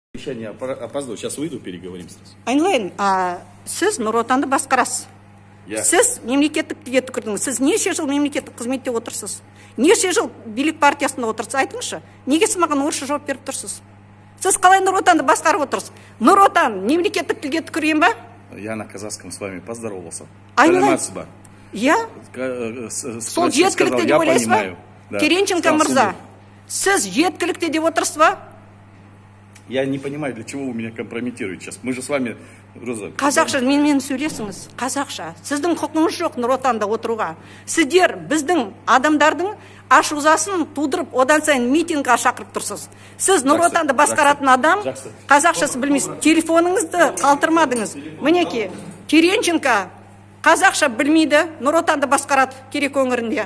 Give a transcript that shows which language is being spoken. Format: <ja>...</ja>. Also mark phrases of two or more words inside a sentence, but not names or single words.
<ru>совещание опаздываю. Сейчас выйду, переговорим сразу.</ru> <kk>Айналайын, сіз Нұр Отанды басқарасыз. Сіз мемлекеттікке түкірдіңіз. Сіз неше жыл мемлекеттік қызметте отырсыз? Неше жыл билік партиясында отырсыз? Айтыңызшы, неге сіз маған орысша жауап беріп тұрсыз? Сіз қалай Нұр Отанды басқарып отырсыз? Нұр Отан мемлекеттік тілге түкірген ба?</kk> <ru>Я на казахском с вами поздоровался.</ru> <kk>Айналайын, сол жеткілікті деп ойлайсыз ба? Теренченко мырза, сіз жеткілікті деп отырсыз ба?</kk> <ru>Я не понимаю, для чего вы меня компрометируете сейчас. Мы же с вами, Роза...</ru> <kk>Қазақша менімен сөйлесіңіз. Қазақша. Сіздің құқыңыз жоқ Нұр Отанда отыруға. Сіздер біздің адамдардың ашузасын тудырып, одан сайын митингға шақырып тұрсыз. Сіз Нұр Отанды басқаратын адам, қазақшасы білмейсіз. Телефоныңызды қалтырмадыңыз. Мінеки, Теренченко қазақша білмейді, Нұр Отанды басқарады керек өңірінде.</kk>